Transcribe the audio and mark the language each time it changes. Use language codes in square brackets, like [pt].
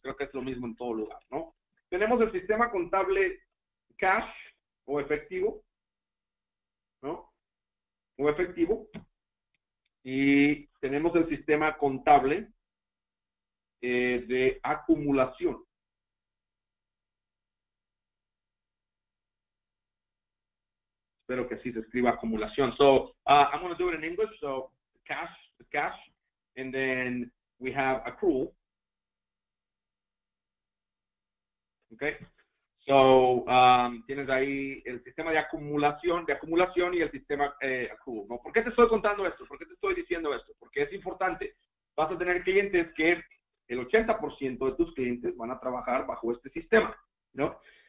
[es] Creo que es lo mismo en todo lugar, ¿no? Tenemos el sistema contable cash o efectivo, ¿no? O efectivo. Y tenemos el sistema contable de acumulación. Espero que así se escriba acumulación. [en] So, I'm going to do it in English. So, cash is cash. And then we have accrual. Okay. [es] So, tienes ahí el sistema de acumulación y el sistema accrual, ¿no? ¿Por qué te estoy contando esto? ¿Por qué te estoy diciendo esto? Porque es importante. Vas a tener clientes que el 80% de tus clientes van a trabajar bajo este sistema, ¿no?